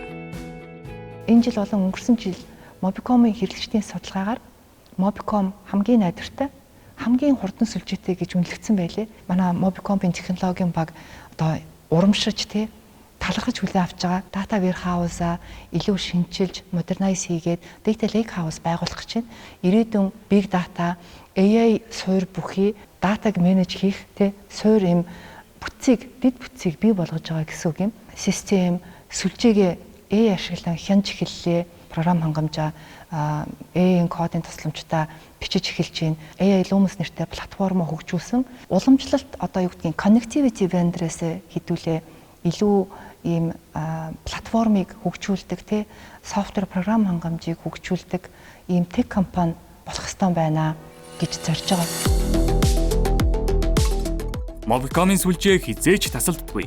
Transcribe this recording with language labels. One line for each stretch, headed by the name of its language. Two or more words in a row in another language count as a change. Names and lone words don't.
Mongolian: Энэ жил болон өнгөрсөн жил Mobicom-ийн хэрэглэгчдийн судалгаагаар Mobicom хамгийн найдвартай, хамгийн хурдан сүлжээтэй гэж үнэлэгдсэн байлээ. Манай Mobicom-ийн технологийн баг одоо урамшиж талархаж хүлээн авч байгаа
English: data warehouse-
Mongolian: аа илүү шинчилж, modernize хийгээд
English: data lake house
Mongolian: байгуулах гэж байна. Ирээдүйн
English: big data,
Mongolian: AI суур бүхий датаг менеж хийх суур юм дид бүтцийг бий болгож байгаа гэсэн үг юм. Систем сүлжээгээ AI ашиглан хянж эхэллээ. Програм хангамжаа AI-ийн кодын тусламжтай бичиж эхэлж байна. AI Lumos нэртэй платформ хөгжүүлсэн. Уламжлалт одоо юу гэдгийг
English: connectivity vendor-
Mongolian: ээс хэдүүлээ илүү ийм платформыг хөгжүүлдэг софтвер програм хангамжийг хөгжүүлдэг ийм тех компани болох ёстой байна гэж зорж байгаа. Mobicom-ийн сүлжээ хизээч тасалддаггүй.